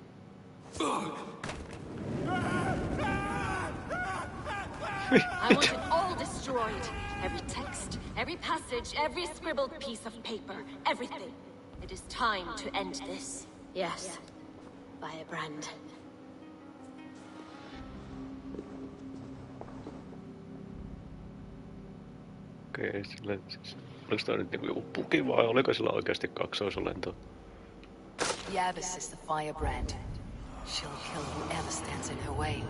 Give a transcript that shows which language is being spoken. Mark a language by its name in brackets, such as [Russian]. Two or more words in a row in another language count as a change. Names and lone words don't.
[English] I want it all destroyed. Every text, every passage, every scribbled piece of paper, everything. It is time to end this. Yes, Firebrand. [Finnish] Okei, sille siis... Oliko tää nyt niinku joku puki vai oliko sillä oikeasti kaksoisolento? [English] The Abbess is the Firebrand. She'll kill whoever stands in her way.